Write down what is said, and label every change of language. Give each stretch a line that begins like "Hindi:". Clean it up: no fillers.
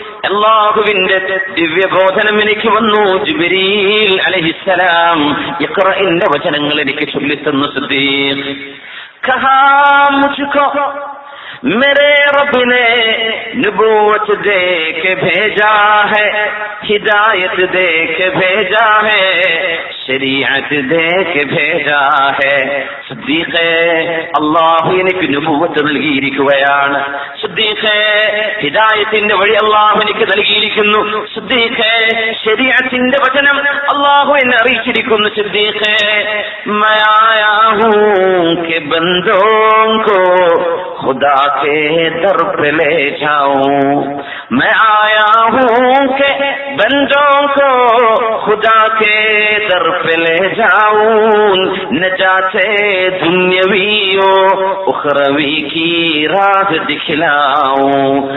Malayalam: അള്ളാഹുവിന്റെ ദിവ്യബോധനം എനിക്ക് വന്നു. ജിബ്രീൽ അലൈഹിസ്സലാം ഇഖ്റഇന്റെ വചനങ്ങൾ എനിക്ക് ചൊല്ലിത്തന്നു.
Hindi: സിദ്ദീഖ് കഹാ മുജ്കോ मेरे रब ने नबूवत दे के भेजा है, हिदायत दे के भेजा है, शरीअत दे के भेजा है.
Malayalam: സിദ്ദീഖേ, അല്ലാഹു എനിക്ക് നബുവത്ത് നൽകിയിരിക്കുകയാണ്. സിദ്ദീഖേ, ഹിദായത്തിന്റെ വഴി അല്ലാഹു എനിക്ക് നൽകിയിരിക്കുന്നു. സിദ്ദീഖേ, ശരീഅത്തിന്റെ വചനം അല്ലാഹു എന്നെ അറിയിച്ചിരിക്കുന്നു.
Hindi: സിദ്ദീഖേ, मैं आया हूं कि बंदों को खुदा के दर पे ले जाऊं, मैं आया हूं कि बंदों को खुदा के दर पे ले जाऊं, नजाते दुनियावी उखरवी की राह दिखलाऊं.